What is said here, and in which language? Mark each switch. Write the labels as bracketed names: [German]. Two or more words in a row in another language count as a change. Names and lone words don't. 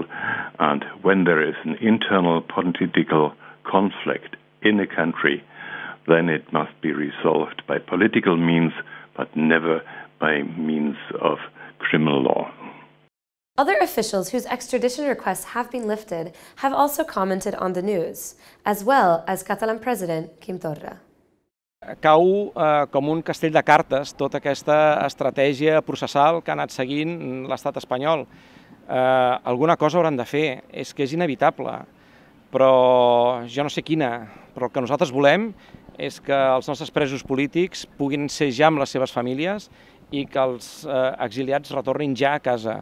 [English] And when there is an internal political conflict in a country, then it must be resolved by political means, but never by means of criminal law. Other officials whose extradition requests have been lifted have also commented on the news, as well as Catalan President Quim Torra. [Catalan] cau com un castell de cartes tota aquesta estratègia processal que ha anat seguint l'estat espanyol. Alguna cosa hauran de fer, és que és inevitable, però jo no sé quina. Però el que nosaltres volem és que els nostres presos polítics puguin ser ja amb les seves famílies i que els exiliats retornin ja a casa.